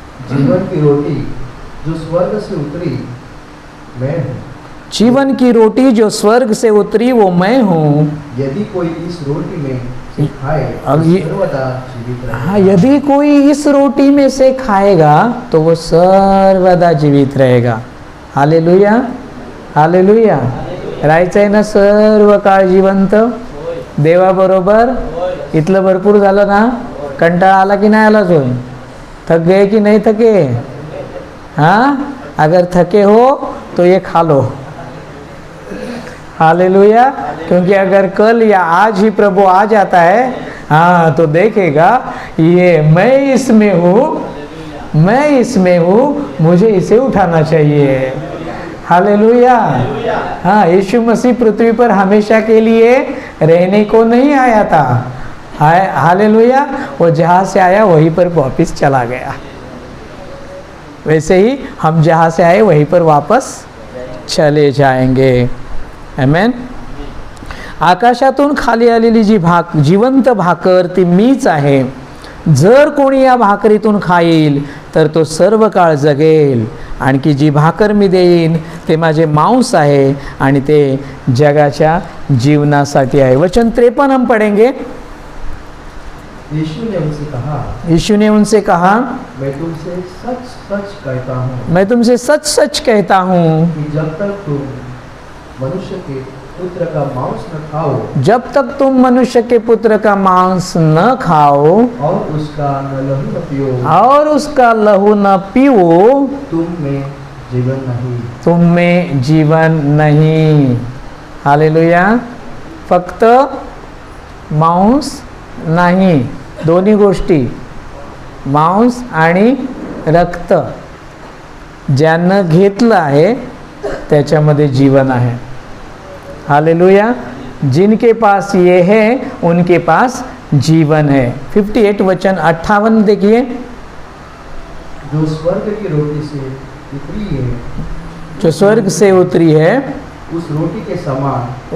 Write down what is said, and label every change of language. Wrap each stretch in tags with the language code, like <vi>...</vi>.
<hi>जीवन की रोटी जो स्वर्ग से उतरी मैं हूँ। जीवन की रोटी जो स्वर्ग से उतरी वो मैं हूँ। यदि कोई इस रोटी में से खाए अब तो ये- सर्वदा जीवित रहेगा। हाँ, यदि कोई इस रोटी में से खाएगा तो वो सर्वदा जीवित रहेगा। Hallelujah, hallelujah.</hi> <mr>राहायचं आहे ना सर्व काळ जिवंत देवाबरोबर। इथलं भरपूर झालं ना, कंटाळा आला की नाही आलाच होय?</mr> <hi>थक गए कि नहीं थके? हाँ, अगर थके हो तो ये खा लो। हालेलुया। क्योंकि अगर कल या आज ही प्रभु आ जाता है, हाँ, तो देखेगा ये मैं इसमें हूँ, मैं इसमें हूँ, मुझे इसे उठाना चाहिए। हालेलुया। हाँ, यीशु मसीह पृथ्वी पर हमेशा के लिए रहने को नहीं आया था। हालेलुया। वो जहाँ से आया वहीं पर वापस चला गया। वैसे ही हम जहाँ से आए वहीं पर वापस चले जाएंगे। आमेन।</hi> <mr>आकाशातून खाली आलेली जी जिवंत भाकर ती मीच आहे। जर कोणी या भाकरीतून खाईल तर तो सर्व काळ जगेल। आणखी जी भाकर मी देईन ते माझे मांस आहे आणि ते जगाच्या जीवनासाठी आहे।</mr> <hi>वचन 53 हम पढ़ेंगे। यीशु ने उनसे कहा, यीशु ने उनसे कहा, मैं तुमसे सच सच कहता हूँ मैं तुमसे सच सच कहता हूँ कि जब तक तुम मनुष्य के पुत्र का मांस न खाओ जब तक तुम मनुष्य के पुत्र का मांस न खाओ और उसका न लहू न पियो और उसका लहू न पीओ तुम में जीवन नहीं। तुम में जीवन नहीं। हालेलुया।</hi> <mr>फक्त मांस नाही, दोन्ही गोष्टी, मांस आणि रक्त ज्यानं घेतलं आहे त्याच्यामध्ये जीवन आहे।</mr> <hi>हालेलुया। जिनके पास ये है उनके पास जीवन है। 58 वचन 58 देखिए। जो स्वर्ग की रोटी से उतरी है, जो स्वर्ग से उतरी है उस रोटी के समान</hi>